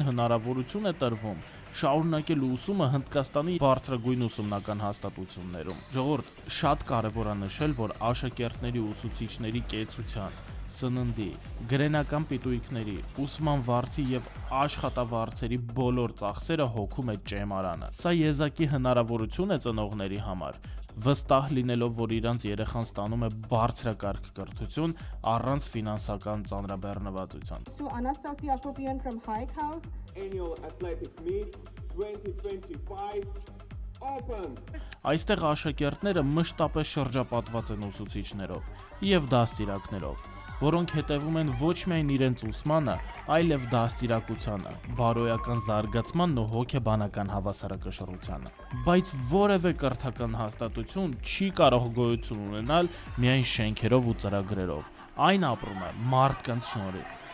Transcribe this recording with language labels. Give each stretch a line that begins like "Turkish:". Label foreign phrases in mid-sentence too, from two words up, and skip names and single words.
Armenian: հնարավորություն է տրվում շարունակել ուսումը Հնդկաստանի բարձրագույն ուսումնական հաստատություններում։ Ժողովուրդ, շատ կարևոր է նշել, որ աշակերտների ուսուցիչների կեցության, սննդի, գրենական պիտույքների, ուսման վարձի եւ աշխատավարձերի բոլոր ծախսերը հոգում է ճեմարանը։ Սա եզակի հնարավորություն է ծնողների համար, վստահ լինելով, որ իրանց երեխան ստանում է բարձրակարգ կրթություն առանց ֆինանսական ծանրաբեռնվածության։
English: Anastasia Akopian from Hike House. Annual Athletic Meet 2025 open.
Armenian: Այստեղ աշակերտները մշտապես շրջապատված են ուսուցիչներով եւ դաստիարակներով, որոնք հետևում են ոչ միայն իրենց ուսմանը, այլև դաստիարակությանը, բարոյական զարգացմանն ու հոգեբանական հավասարակշռությանը։ Բայց որևէ կրթական հաստատություն չի կարող գոյություն ունենալ միայն շենքերով ու ծրագրերով։ Այն ապրում է մարդկանց շնորհիվ։